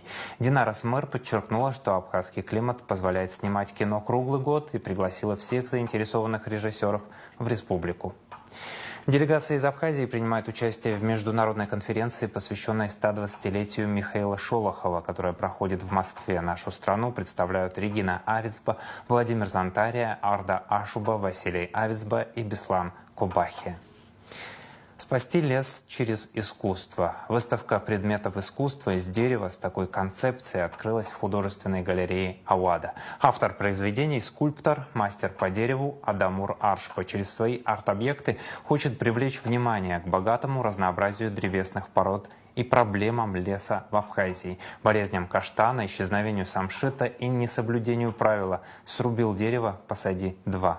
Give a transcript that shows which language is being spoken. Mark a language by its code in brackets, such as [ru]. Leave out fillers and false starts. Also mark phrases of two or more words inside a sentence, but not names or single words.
[ru] Динара Смыр подчеркнула, что абхазский климат позволяет снимать кино круглый год и пригласила всех заинтересованных режиссеров в республику. Делегация из Абхазии принимает участие в международной конференции, посвященной 120-летию Михаила Шолохова, которая проходит в Москве. Нашу страну представляют Регина Авицба, Владимир Зантария, Арда Ашуба, Василий Авицба и Беслан Кубахи. Спасти лес через искусство. Выставка предметов искусства из дерева с такой концепцией открылась в художественной галерее Ауада. Автор произведений – скульптор, мастер по дереву Адамур Аршпа. Через свои арт-объекты хочет привлечь внимание к богатому разнообразию древесных пород и проблемам леса в Абхазии, болезням каштана, исчезновению самшита и несоблюдению правила «срубил дерево, посади два».